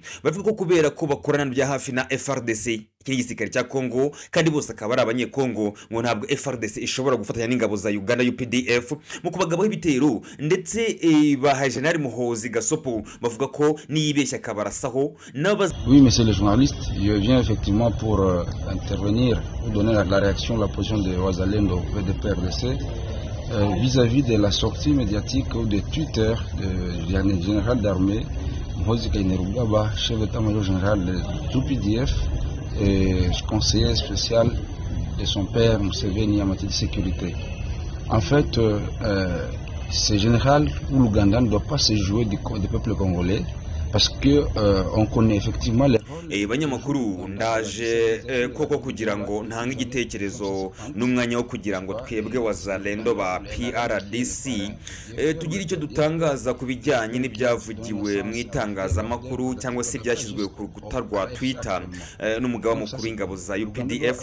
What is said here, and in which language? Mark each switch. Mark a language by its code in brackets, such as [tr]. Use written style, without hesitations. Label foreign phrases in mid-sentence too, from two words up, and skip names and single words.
[rw] Bavuga ko kubera ko bakorana bya hafi na FARDC igisirikare cya Kongo kandi bose akaba ari abanyekongo ngo ntabwo FARDC ishobora gufatanya n'ingabo za Uganda UPDF mu kubagabaho ibitero ndetse ba General Muhoozi Gasopo bavuga ko niyibeshya kabarasaho n'abaza. [fr] Oui, monsieur le journaliste, je viens effectivement pour intervenir ou donner la réaction, la position de Wazalendo et de PRDC vis-à-vis de la sortie médiatique ou de Twitter du général d'armée Muhoozi Kainerugaba, chef d'état-major général de l'UPDF et conseiller spécial de son père Museveni en matière de sécurité. En fait, ce général ou l'Ouganda ne doit pas se jouer du peuple congolais parce que on connaît effectivement les [rw] banyamakuru ndaje koko kugira ngo ntanga igitekerezo n'umwanya wo kugira ngo twebwe Wazalendo ba PRDC tugira icyo dutangaza ku bijyanye n'ibyavugiwe mu itangazamakuru cyangwa se byashyizwe ku rukuta rwa Twitter n'umugaba mukuru w'ingabo za UPDF.